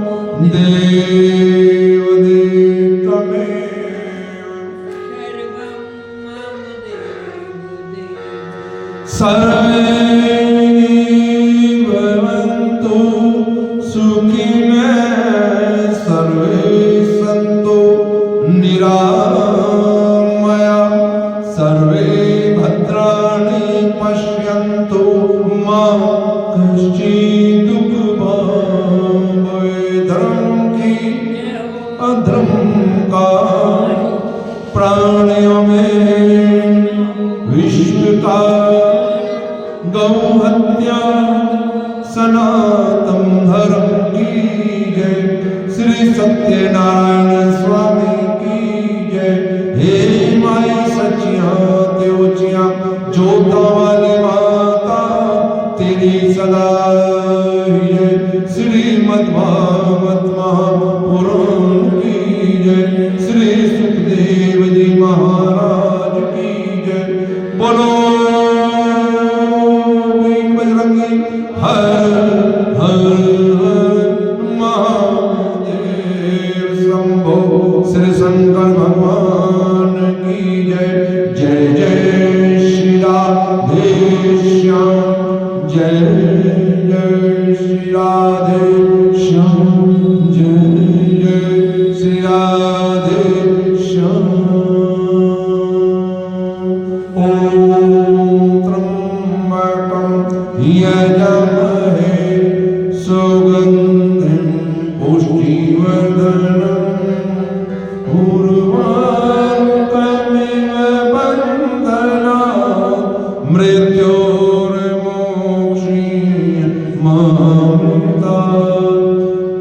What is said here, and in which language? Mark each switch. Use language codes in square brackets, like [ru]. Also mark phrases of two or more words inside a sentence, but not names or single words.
[sa] देव सर्वे भवन्तु सुखिनः सर्वे सन्तु निरामयाः सर्वे भद्राणि पश्यन्तु मा कश्चित् दुःखभाग् भवेत् [hi] धर्म की अधर्म का प्राणियों में विश्व का गौ हत्या सनातन धर्म की जय। श्री सत्यनारायण स्वामी की जय। हे माई सचिया देवचिया जोता वाली माता तेरी सदा जय। श्रीमद्भागवत महापुराण की जय। श्री सुखदेव जी महाराज की जय। बोलो हर हर महादेव शंभो। श्री शंकर भगवान की जय। जय जय श्री राधे श्याम। जय जय श्री राधे श्याम। जय जय श्री राधे श्याम। [sa] यजामहे सुगन्धिं पुष्टिवर्धनम् उर्वारुकमिव बन्धनात् मृत्योर्मोक्षीयमामृतात्।